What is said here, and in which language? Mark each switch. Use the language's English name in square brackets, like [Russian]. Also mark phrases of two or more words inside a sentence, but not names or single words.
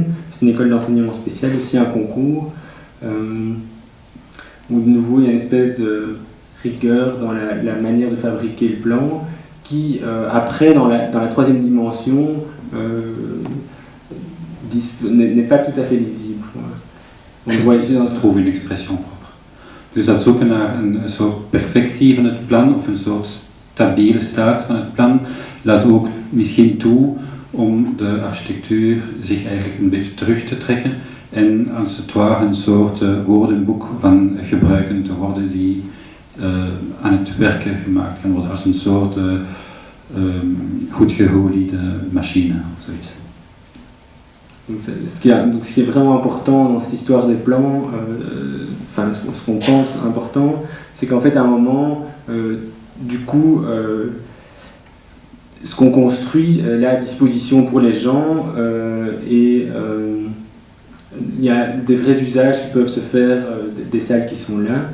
[French] C'est une école d'enseignement spécial, aussi un concours, où de nouveau il y a une espèce de rigueur dans la manière de fabriquer le plan, qui après dans la 3e dimension n'est pas tout à fait lisible. On voit ici dat trouve une expression propre. [Dutch] Dus dat zoeken naar een soort perfectie van het plan of een soort stabiele staat van het plan laat ook misschien toe om de architectuur zich eigenlijk een beetje terug te trekken en als het ware een soort woordenboek van gebruiken te worden die aan het werken gemaakt kan worden als een soort goed geoliede machine of zoiets. [French] Donc ce qui est vraiment important dans cette histoire des plans, ce qu'on pense important, c'est qu'en fait à un moment, du coup, ce qu'on construit est à disposition pour les gens et il y a des vrais usages qui peuvent se faire des salles qui sont là.